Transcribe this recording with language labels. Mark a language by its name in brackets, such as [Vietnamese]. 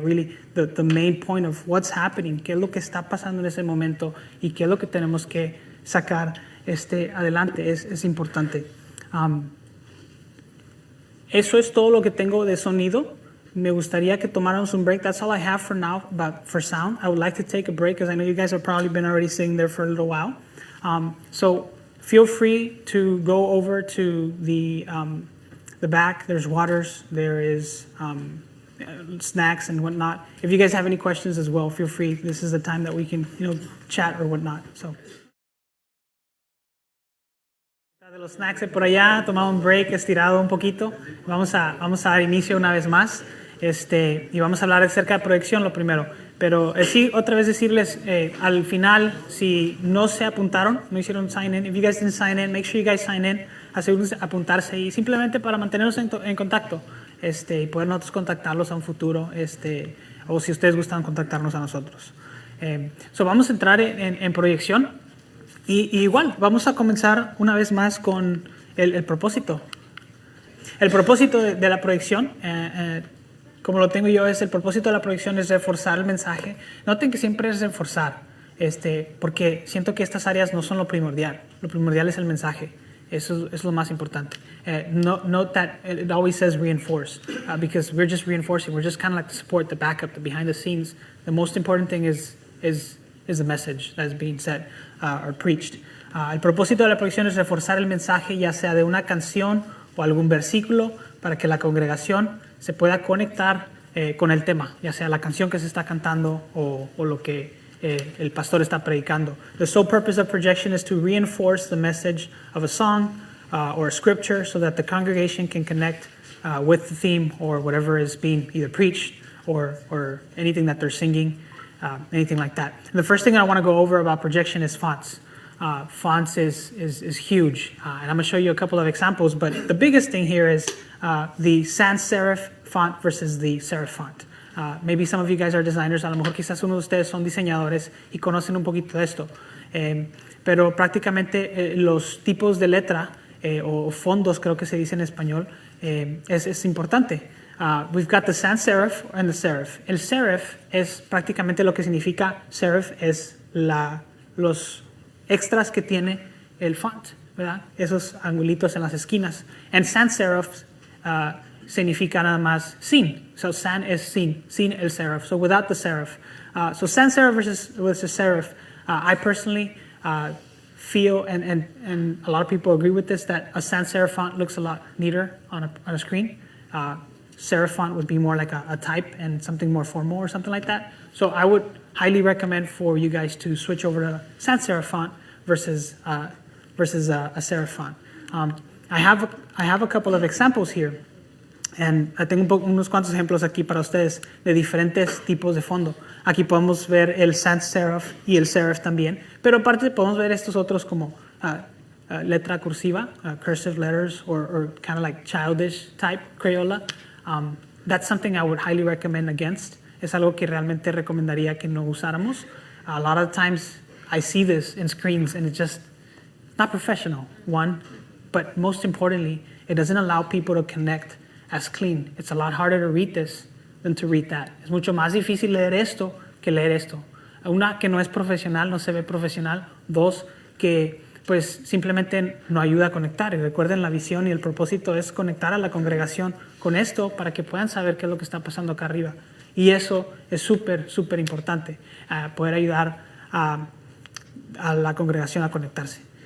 [English] Really, the main point of what's happening, [Spanish] qué es lo que está pasando en ese momento y qué es lo que tenemos que sacar adelante es importante. Eso es todo lo que tengo de sonido. Me gustaría que tomáramos un break. [English] That's all I have for now for sound. I would like to take a break because I know you guys have probably been already sitting there for a little while. So feel free to go over to the back. There's waters, there is snacks and whatnot. If you guys have any questions as well, feel free. This is the time that we can, chat or whatnot. So. [Spanish] De los snacks por allá, tomamos un break, estirado un poquito. Vamos a dar inicio una vez más. Y vamos a hablar acerca de proyección lo primero. Pero sí, otra vez decirles, al final, si no se apuntaron, no hicieron sign in, [English] if you guys didn't sign in, [Spanish] make sure you guys sign in, asegúrense de apuntarse y simplemente para mantenernos en contacto y poder nosotros contactarlos a un futuro, o si ustedes gustan contactarnos a nosotros. Vamos a entrar en proyección y igual, vamos a comenzar una vez más con el propósito. El propósito de la proyección, como lo tengo yo, el propósito de la proyección es reforzar el mensaje. Noten que siempre es reforzar, porque siento que estas áreas no son lo primordial es el mensaje. Eso es lo más importante. [English] Note that it always says reinforce, because we're just reinforcing. We're just kind of like the support, the backup, the behind the scenes. The most important thing is the message that is being said or preached. [Spanish] El propósito de la proyección es reforzar el mensaje, ya sea de una canción o algún versículo, para que la congregación se pueda conectar con el tema, ya sea la canción que se está cantando o lo que el pastor está predicando. [English] The sole purpose of projection is to reinforce the message of a song or a scripture so that the congregation can connect with the theme or whatever is being either preached or anything that they're singing, anything like that. And the first thing I want to go over about projection is fonts. Fonts is huge, and I'm going to show you a couple of examples, but the biggest thing here is the sans serif font versus the serif font. Maybe some of you guys are designers, [Spanish] a lo mejor quizás uno de ustedes son diseñadores y conocen un poquito de esto, pero prácticamente los tipos de letra o fondos, creo que se dice en español, es importante. [English] We've got the sans serif and the serif. [Spanish] El serif es prácticamente lo que significa serif, es los extras que tiene el font, ¿verdad? Esos angulitos en las esquinas. And sans serif significa nada más sin. [English] So sans [Spanish] es sin el [English] serif. So without the serif. So sans serif versus serif. I personally feel, and a lot of people agree with this, that a sans serif font looks a lot neater on a screen. Serif font would be more like a type and something more formal or something like that. So I would highly recommend for you guys to switch over to sans serif font versus a serif font. I have a couple of examples here, and [Spanish] tengo unos cuantos ejemplos aquí para ustedes de diferentes tipos de fondo. Aquí podemos ver el sans serif y el serif también, pero aparte podemos ver estos otros como letra cursiva, [English] cursive letters, or kind of like childish type Crayola. That's something I would highly recommend against. [Spanish] Es algo que realmente recomendaría que no usáramos. [English] A lot of times I see this in screens and it's just not professional, one, but most importantly, it doesn't allow people to connect as clean. It's a lot harder to read this than to read that. [Spanish] Es mucho más difícil leer esto que leer esto. Una, que no es profesional, no se ve profesional. Dos, que pues simplemente no ayuda a conectar. Y recuerden, la visión y el propósito es conectar a la congregación con esto para que puedan saber qué es lo que está pasando acá arriba. Y eso es súper importante, poder ayudar a la congregación a conectarse.